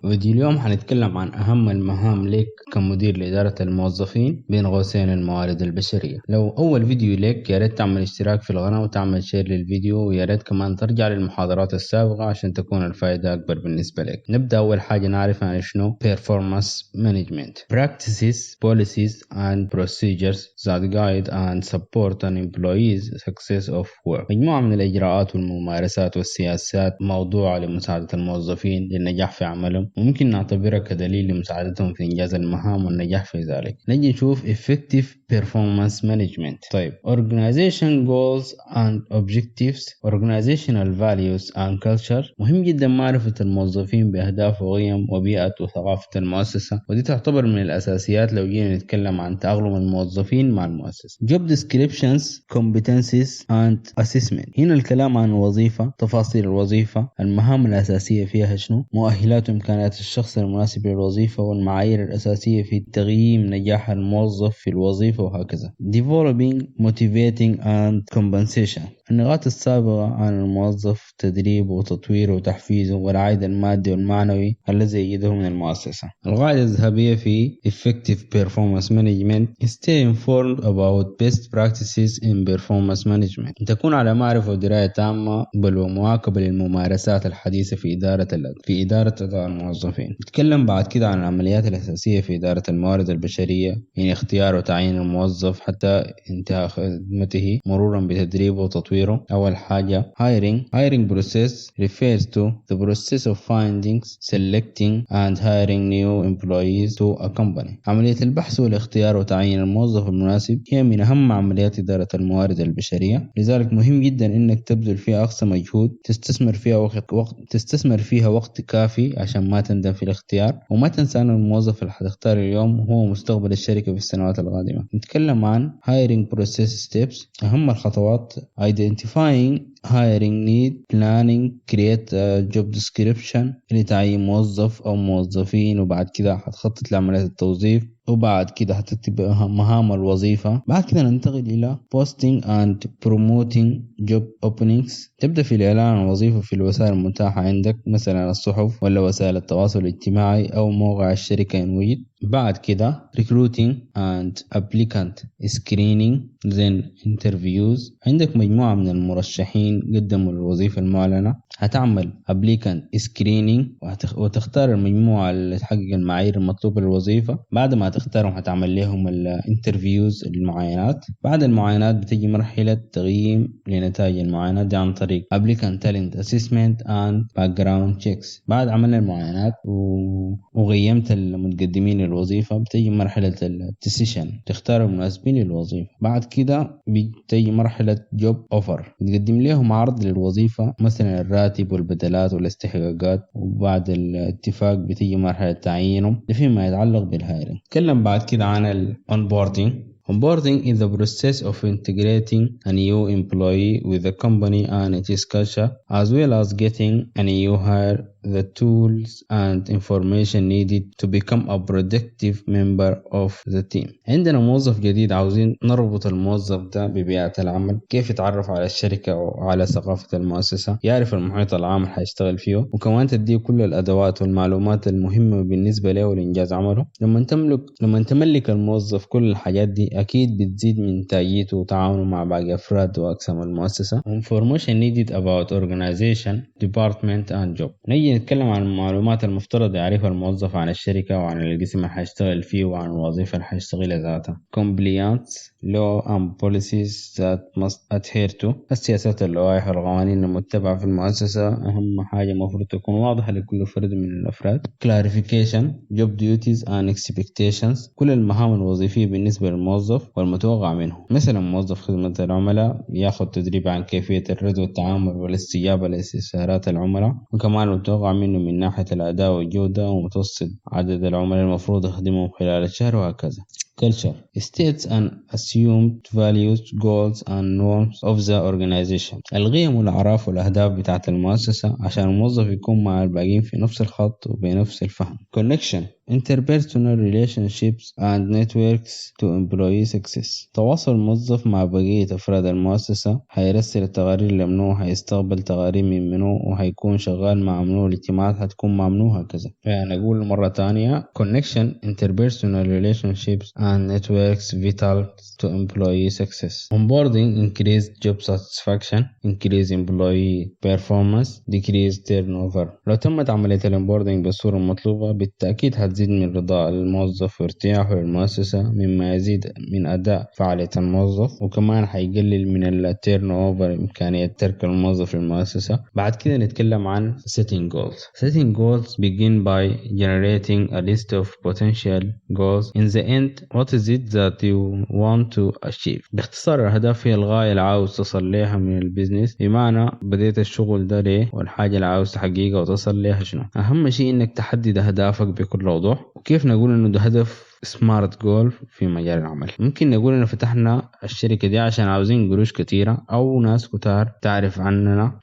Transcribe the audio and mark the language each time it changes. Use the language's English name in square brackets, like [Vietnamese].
[Arabic] فيديو اليوم حنتكلم عن أهم المهام لك كمدير لإدارة الموظفين بين قوسين الموارد البشرية. لو أول فيديو لك يا ريت تعمل اشتراك في القناة وتعمل شير للفيديو، ويا ريت كمان ترجع للمحاضرات السابقة عشان تكون الفائدة أكبر بالنسبة لك. نبدأ أول حاجة نعرف عن شنو [English] performance management. Practices, policies and procedures that guide and support an employee's success of work. [Arabic] مجموعة من الإجراءات والممارسات والسياسات موضوعة لمساعدة الموظفين للنجاح في عملهم، وممكن نعتبرها كدليل لمساعدتهم في إنجاز المهام والنجاح في ذلك. نجي نشوف [English] effective performance management. [Arabic] طيب [English] organization goals and objectives, organizational values and culture. [Arabic] مهم جدا معرفة الموظفين بأهداف وقيم وبيئة وثقافة المؤسسة، ودي تعتبر من الأساسيات لو جينا نتكلم عن تأقلم الموظفين مع المؤسسة. [English] job descriptions, competencies and assessment. [Arabic] هنا الكلام عن الوظيفة، تفاصيل الوظيفة، المهام الأساسية فيها شنو، مؤهلات وإمكانيات الشخص المناسب للوظيفة، والمعايير الأساسية في تقييم نجاح الموظف في الوظيفة وهكذا. [English] developing, motivating and compensation. [Arabic] النقاط السابقة عن الموظف، تدريبه وتطويره وتحفيزه والعائد المادي والمعنوي الذي يجده من المؤسسة. القاعدة الذهبية في [English] effective performance management: stay informed about best practices in performance management. [Arabic] تكون على معرفة ودراية تامة بل ومواكبة للممارسات الحديثة في إدارة أداء الموظفين. نتكلم بعد كده عن العمليات الأساسية في إدارة الموارد البشرية، يعني اختيار وتعيين الموظف حتى انتهاء خدمته مرورا بتدريبه وتطويره. أول حاجة [English] hiring process refers to the process of finding, selecting and hiring new employees to a company. [Arabic] عملية البحث والاختيار وتعيين الموظف المناسب هي من أهم عمليات إدارة الموارد البشرية، لذلك مهم جدا إنك تبذل فيها أقصى مجهود، تستثمر فيها وقت كافي عشان ما تندم في الاختيار. وما تنسى أن الموظف اللي حتختار اليوم هو مستقبل الشركة في السنوات القادمة. نتكلم عن [English] hiring process steps. [Arabic] أهم الخطوات: [English] identifying hiring need, planning, create a job description [Arabic] لتعيين موظف أو موظفين، وبعد كده هتخطط لعملية التوظيف، وبعد كده هتكتب مهام الوظيفة. بعد كده ننتقل إلى [English] posting and promoting job openings. [Arabic] تبدأ في الإعلان عن الوظيفة في الوسائل المتاحة عندك، مثلا الصحف ولا وسائل التواصل الاجتماعي أو موقع الشركة إن وجد. بعد كده [English] recruiting and applicant screening then interviews. [Arabic] عندك مجموعة من المرشحين قدموا للوظيفة المعلنة، هتعمل [English] applicant screening [Arabic] وتختار المجموعة اللي تحقق المعايير المطلوبة للوظيفة. بعد ما تختارهم هتعمل لهم الانترفيوز، المعاينات. بعد المعاينات بتجي مرحلة تقييم لنتائج المعاينات دي عن طريق [English] applicant talent assessment and background checks. [Arabic] بعد عمل المعاينات وقيمت المتقدمين للوظيفة بتجي مرحلة الديسيشن، تختار المناسبين للوظيفة. بعد كده بتجي مرحلة [English] job offer، [Arabic] بتقدم لهم عرض للوظيفة، مثلا الراتب والبدلات والاستحقاقات. وبعد الاتفاق بتجي مرحلة تعيينهم فيما يتعلق بالهايرنج. نتكلم بعد كده عن الonboarding. [English] Onboarding is the process of integrating a new employee with the company and its culture, as well as getting a new hire the tools and information needed to become a productive member of the team. [Arabic] عندنا موظف جديد، عاوزين نربط الموظف ده ببيئة العمل، كيف يتعرف على الشركة وعلى ثقافة المؤسسة، يعرف المحيط العام اللي حيشتغل فيه، وكمان تديه كل الأدوات والمعلومات المهمة بالنسبة له لإنجاز عمله. لما تملك الموظف كل الحاجات دي أكيد بتزيد من إنتاجيته وتعاونه مع باقي أفراد وأقسام المؤسسة. [English] Information needed about organization, department and job. [Arabic] نيجي نتكلم عن المعلومات المفترض يعرفها الموظف عن الشركة وعن القسم اللي حيشتغل فيه وعن الوظيفة اللي حيشتغلها ذاتها. [English] Compliance, law and policies that must adhere to. [Arabic] السياسات، اللوائح والقوانين المتبعة في المؤسسة أهم حاجة مفروض تكون واضحة لكل فرد من الأفراد. [English] Clarification, job duties and expectations. [Arabic] كل المهام الوظيفية بالنسبة للموظف والمتوقع منه. مثلا موظف خدمة العملاء ياخذ تدريب عن كيفية الرد والتعامل والاستجابة لاستفسارات العملاء، وكمان المتوقع منه من ناحية الأداء والجودة، ومتوسط عدد العملاء المفروض يخدمهم خلال الشهر وهكذا. [English] culture states and assumed values, goals and norms of the organization. [Arabic] القيم والأعراف والأهداف بتاعة المؤسسة عشان الموظف يكون مع الباقيين في نفس الخط وبنفس الفهم. [English] connection interpersonal relationships and networks to employee success. [Arabic] تواصل الموظف مع بقية أفراد المؤسسة، هيرسل التقارير لمنو، هيستقبل تقارير من منو، وهيكون شغال مع منو، الاجتماعات هتكون مع منو، هكذا. يعني أقول مرة تانية [English] connection interpersonal relationships and networks vital to employee success. onboarding increase job satisfaction, increase employee performance, decrease turnover. [Arabic] لو تمت عملية الانبوردنج بالصورة المطلوبة بالتأكيد هتزيد من رضاء الموظف وارتياحه للمؤسسة، مما يزيد من أداء فعالية الموظف، وكمان هيقلل من التيرن اوفر، إمكانية ترك الموظف للمؤسسة. بعد كده نتكلم عن [English] setting goals. setting goals begin by generating a list of potential goals. In the end, what is it that you want to achieve؟ [Arabic] باختصار الأهداف هي الغاية اللي عاوز تصل لها من البيزنس، بمعنى بديت الشغل ده ليه والحاجة اللي عاوز تحقيقها وتصل لها شنو. أهم شيء إنك تحدد أهدافك بكل وضوح. وكيف نقول إنه ده هدف سمارت جول في مجال العمل؟ ممكن نقول إنه فتحنا الشركة دي عشان عاوزين قروش كتيرة أو ناس كتار تعرف عننا.